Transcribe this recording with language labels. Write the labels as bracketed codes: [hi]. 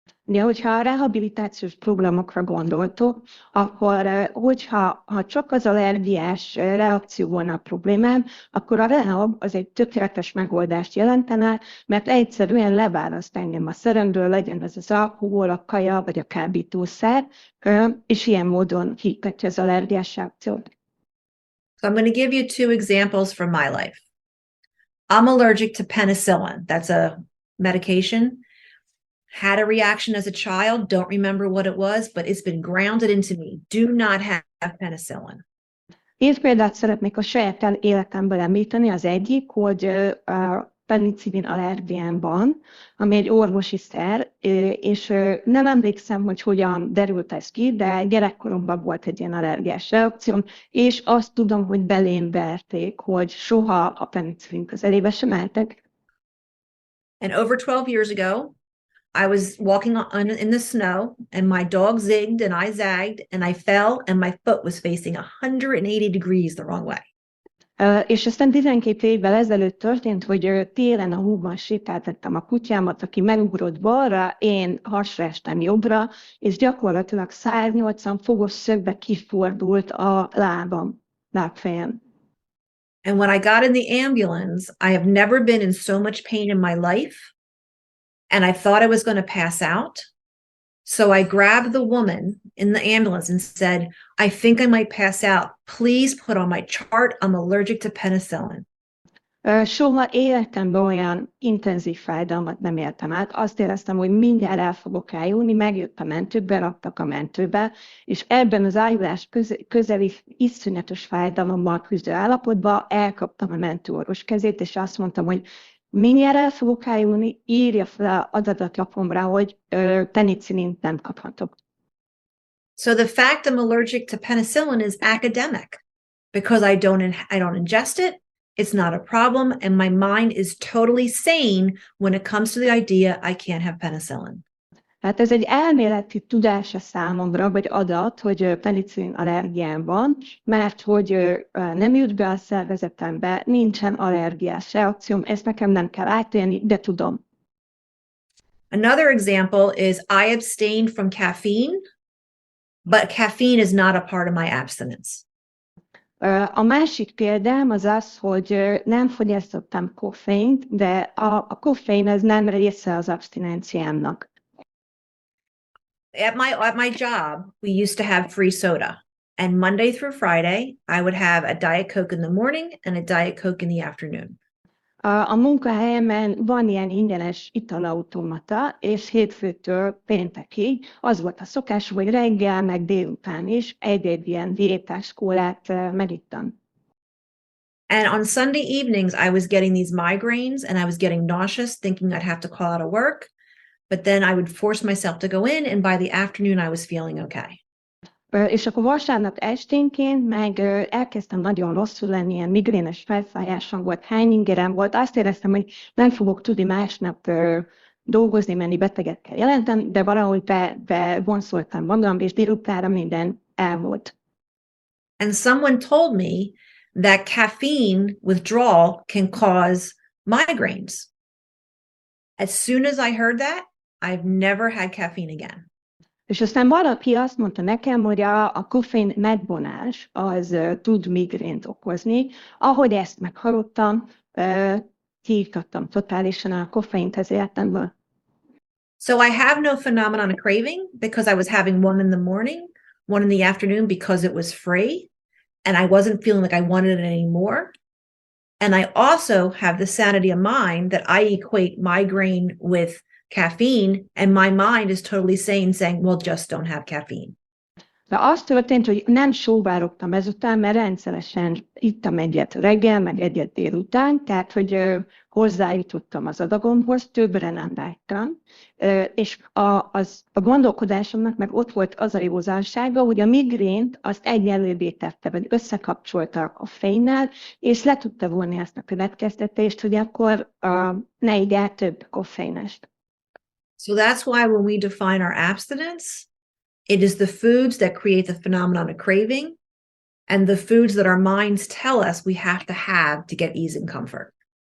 [hu] De hogyha a rehabilitációs programokra gondoltok, akkor hogyha csak az allergiás reakció volna a problémám, akkor a rehab az egy tökéletes megoldást jelentene, mert egyszerűen leválaszt engem a szeremről, legyen ez az alkohol, a kaja vagy a kábítószer, és ilyen módon kiiktatja az allergiás reakciót. [en] So I'm going to give you two examples from my life. I'm allergic to penicillin. That's a medication. Had a reaction as a child, don't remember what it was, but it's been grounded into me. Do not have penicillin. [hu] Két példát szeretnék a saját életemből említeni. Az egyik, hogy penicillin allergiámban, ami egy orvosi szer, és nem emlékszem, hogy hogyan derült ez ki, de gyerekkoromban volt egy ilyen allergiás reakcióm, és azt tudom, hogy belém verték, hogy soha a penicillin közelébe sem mentek. [en] And over 12 years ago, I was walking in the snow and my dog zigged and I zagged and I fell and my foot was facing 180 degrees the wrong way. [hu] És aztán 12 évvel ezelőtt történt, hogy télen a húban sétáltattam a kutyámat, aki megugrott balra, én hasra estem jobbra, és gyakorlatilag 180 fokos szögbe kifordult a lábfejem. [en] And when I got in the ambulance, I have never been in so much pain in my life. And I thought I was going to pass out. So I grabbed the woman in the ambulance and said, I think I might pass out. Please put on my chart. I'm allergic to penicillin. [hu] Soha életemben olyan intenzív fájdalmat nem éltem át. Azt éreztem, hogy mindjárt el fogok eljönni, megjött a mentő, beraktak a mentőbe, és ebben az ájulás közeli iszonyatos fájdalommal küzdő állapotban elkaptam a mentőorvos kezét, és azt mondtam, hogy mindjárt el fogok eljönni, írja fel az adatlapomra, hogy penicillint nem kaphatok. [en] So the fact I'm allergic to penicillin is academic because I don't ingest it. It's not a problem. And my mind is totally sane when it comes to the idea I can't have penicillin. [hu] Hát ez egy elméleti tudása számomra, vagy adat, hogy penicillin allergiám van, mert hogy nem jut be a szervezetembe, nincsen allergiás reakcióm, ezt nekem nem kell átélni, de tudom. [en] Another example is I abstained from caffeine, but caffeine is not a part of my abstinence. [hu] A másik példám az az, hogy nem fogyasztottam koffeint, de a koffein ez nem része az abstinenciámnak. [en] At my job, we used to have free soda. And Monday through Friday, I would have a Diet Coke in the morning and a Diet Coke in the afternoon. [hu] A munkahelyemen van ilyen ingyenes italautomata, és hétfőtől péntekig az volt a szokás, hogy reggel, meg délután is egy-egy ilyen diétás kólát megittam. [en] And on Sunday evenings, I was getting these migraines and I was getting nauseous, thinking I'd have to call out of work. But then I would force myself to go in, and by the afternoon, I was feeling okay. [hu] És akkor vasárnap esténként meg elkezdtem nagyon rosszul lenni, ilyen migrénes felfájásom volt, hányingerem volt, azt éreztem, hogy nem fogok tudni másnap dolgozni, menni, beteget kell jelentem, de valahogy bevonszoltam magam, és délutánra minden elmúlt. [en] And someone told me that caffeine withdrawal can cause migraines. As soon as I heard that, I've never had caffeine again. [hu] És aztán valaki azt mondta nekem, hogy a koffein megvonás az tud migrént okozni. Ahogy ezt meghallottam, kiiktattam totálisan a koffeint az életemből. [en] So I have no phenomenon of craving because I was having one in the morning, one in the afternoon because it was free, and I wasn't feeling like I wanted it anymore. And I also have the sanity of mind that I equate migraine with caffeine, and my mind is totally sane, saying, well, just don't have caffeine. [hu] De az történt, hogy nem sóvárogtam ezután, mert rendszeresen ittam egyet reggel, meg egyet délután, tehát hogy hozzájutottam az adagomhoz, többre nem vágytam, és a gondolkodásomnak meg ott volt az a józansága, hogy a migrént azt egyenlőbbé tette, vagy összekapcsolta a fénnel, és le tudta vonni azt a következtetést, hogy akkor ne igyál több koffeinest. [en] So that's why when we define our abstinence, it is the foods that create the phenomenon of craving and the foods that our minds tell us we have to get ease and comfort.